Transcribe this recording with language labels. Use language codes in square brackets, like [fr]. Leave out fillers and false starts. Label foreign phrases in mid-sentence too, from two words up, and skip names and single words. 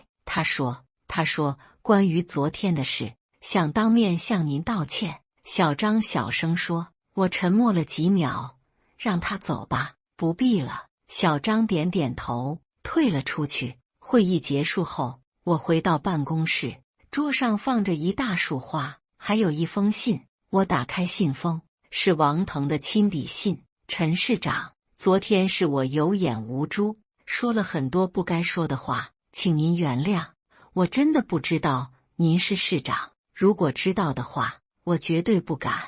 [zh] 他說關於昨天的事，想當面向您道歉。小張小聲說。我沉默了幾秒，讓他走吧，不必了。小張點點頭，退了出去。會議結束後，我回到辦公室，桌上放着一大束花，還有一封信。我打開信封，是王腾的親筆信。陳市長，昨天是我有眼無珠，說了很多不該說的話，請您原諒。我真的不知道您是市長，如果知道的話，我絕對不敢。